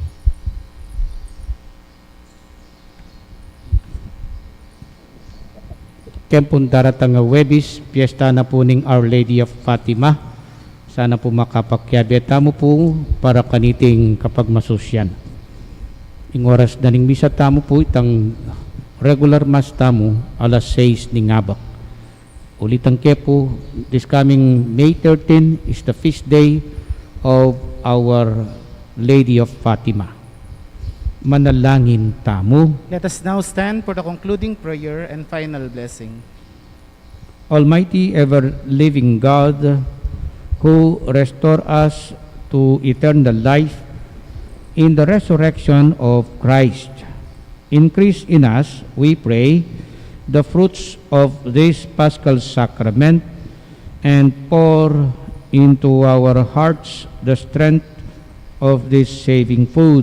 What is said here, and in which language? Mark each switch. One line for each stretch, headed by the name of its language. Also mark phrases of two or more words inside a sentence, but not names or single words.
Pampanga: Kempun daratang nga Webis, piyesta na po ning Our Lady of Fatima. Sana po makapakyabeta mo po para kaniting kapag masusyan. Ing oras na ning misa tamo po itang
English: regular mass
Pampanga: tamo alas 6 ning ngabak. Ulitang kepo,
English: this coming May 13 is the feast day of Our Lady of Fatima.
Pampanga: Manalangin tamo.
English: Let us now stand for the concluding prayer and final blessing. Almighty ever-living God, who restore us to eternal life in the resurrection of Christ, increase in us, we pray, the fruits of this Paschal sacrament, and pour into our hearts the strength of this saving food.